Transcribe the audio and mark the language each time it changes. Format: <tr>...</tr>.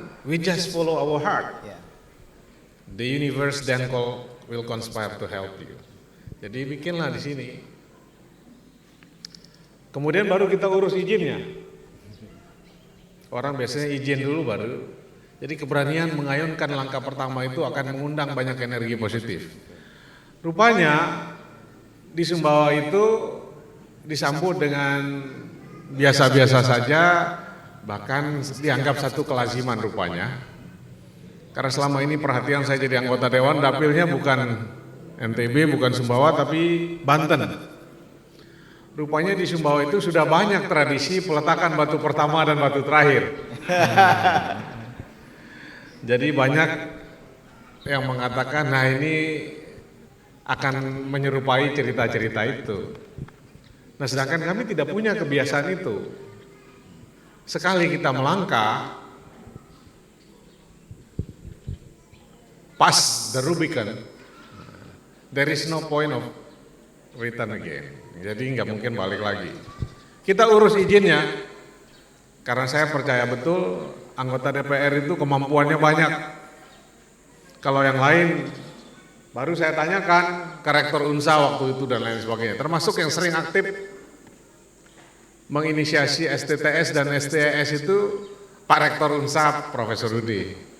<en>We just follow our heart. The universe then will conspire to help you.</en> <id>Jadi bikinlah di sini. Kemudian baru kita urus izinnya. Orang biasanya izin dulu baru. Jadi keberanian mengayunkan langkah pertama itu akan mengundang banyak energi positif. Rupanya di Sumbawa itu disambut dengan biasa-biasa saja, bahkan dianggap satu kelaziman rupanya. Karena selama ini perhatian saya jadi anggota dewan, dapilnya bukan NTB, bukan Sumbawa, tapi Banten. Rupanya di Sumbawa itu sudah banyak tradisi peletakan batu pertama dan batu terakhir. Jadi banyak yang mengatakan, nah ini akan menyerupai cerita-cerita itu. Nah sedangkan kami tidak punya kebiasaan itu. Sekali kita melangkah,</id> <en>pass the Rubicon, there is no point of return again.</en> <id>Jadi nggak mungkin balik lagi. Kita urus izinnya, karena saya percaya betul anggota DPR itu kemampuannya banyak. Kalau yang lain, baru saya tanyakan ke Rektor Unsa waktu itu dan lain sebagainya. Termasuk yang sering aktif menginisiasi STTS dan STES itu Pak Rektor Unsa, Profesor Rudi.</id>